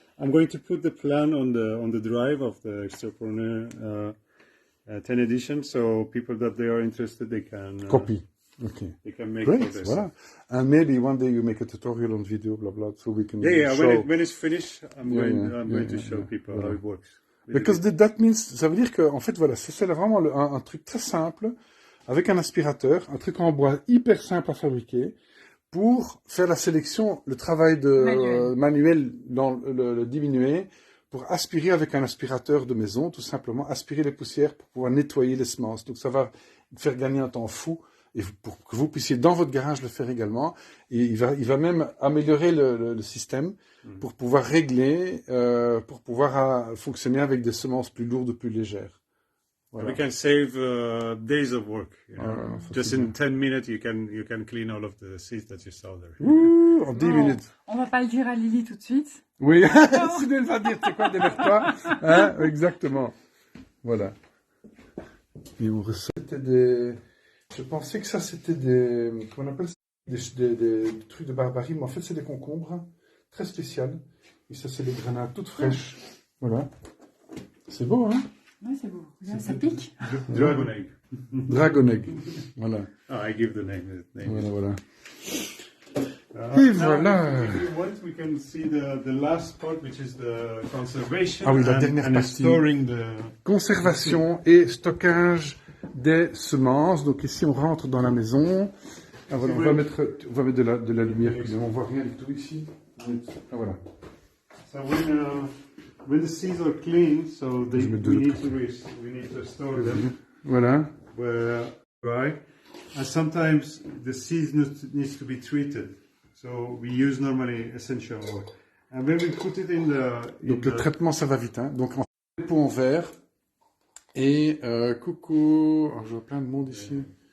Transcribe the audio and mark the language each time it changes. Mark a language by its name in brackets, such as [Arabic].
[English] I'm going to put the plan on the drive of the Extrapreneur 10 edition, so people that they are interested, they can Copy. Okay. They can make Great. progress. [French] Voilà. [English] And maybe one day you make a tutorial on video, blah blah, so we can Yeah. show. When it's finished, I'm going to show people how it works. Because that means, [French] ça veut dire que, en fait, voilà, c'est vraiment un truc très simple, avec un aspirateur, un truc en bois hyper simple à fabriquer, pour faire la sélection, le travail manuel dans le diminuer, pour aspirer avec un aspirateur de maison, tout simplement, aspirer les poussières pour pouvoir nettoyer les semences. Donc ça va faire gagner un temps fou, et pour que vous puissiez dans votre garage le faire également. Et il va même améliorer le système pour pouvoir régler, pour pouvoir fonctionner avec des semences plus lourdes, plus légères. Voilà. [English] We can save days of work. You know? Just in 10 minutes, you can clean all of the seeds that you saw there. [French] Ouh, en 10 minutes. On va pas le dire à Lily tout de suite. Oui, sinon elle va dire, c'est quoi, démerde-toi. Hein, exactement. Voilà. Et on recette des... Je pensais que ça, c'était des... Comment on appelle ça, des trucs de barbarie, mais en fait, c'est des concombres très spéciales. Et ça, c'est des grenades toutes fraîches. Voilà. C'est beau, hein? Oui, c'est beau. Ça pique. [English] Dragon egg. Dragon egg. Voilà. Oh, I give the name. [French] Voilà. Et voilà. [English] If you want, we can see the last part, which is the conservation. [French] Ah oui, la dernière partie. [English] Storing [French] Conservation et stockage des semences. Donc ici, on rentre dans la maison. Ah, voilà, on va mettre de la lumière. On voit rien du tout ici. Ah, voilà. [English] So when the seeds are clean, so we need to store them. [French] Voilà. [English] Where dry, and sometimes the seeds needs to be treated. So we use normally essential oil, and when we put it in the [French] donc le traitement, ça va vite, hein. Donc on fait des pots en verre. Et coucou, alors, je vois plein de monde ici.